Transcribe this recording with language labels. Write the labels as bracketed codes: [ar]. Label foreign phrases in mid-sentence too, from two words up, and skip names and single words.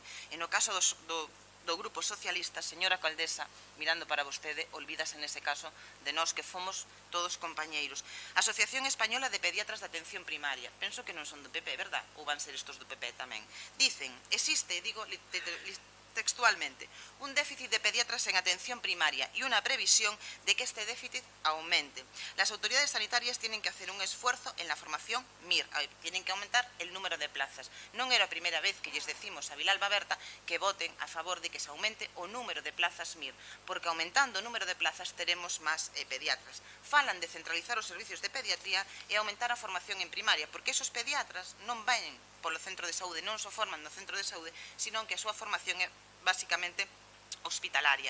[gl] E no caso do Grupo Socialista, señora Caldesa, mirando para vostede, olvídase nese caso de nós que fomos todos compañeiros. Asociación Española de Pediatras de Atención Primaria. Penso que non son do PP, verdad? Ou van ser estos do PP tamén. [es] Dicen, existe, digo textualmente, un déficit de pediatras en atención primaria y una previsión de que este déficit aumente. Las autoridades sanitarias tienen que hacer un esfuerzo en la formación MIR, tienen que aumentar el número de plazas. [gl] Non era a primeira vez que lles decimos a Vilalba Berta que voten a favor de que se aumente o número de plazas MIR, porque aumentando o número de plazas teremos máis pediatras. Falan de centralizar os servicios de pediatría e aumentar a formación en primaria, porque esos pediatras non van polo centro de saúde, non se forman no centro de saúde, sino que a súa formación é basicamente hospitalaria.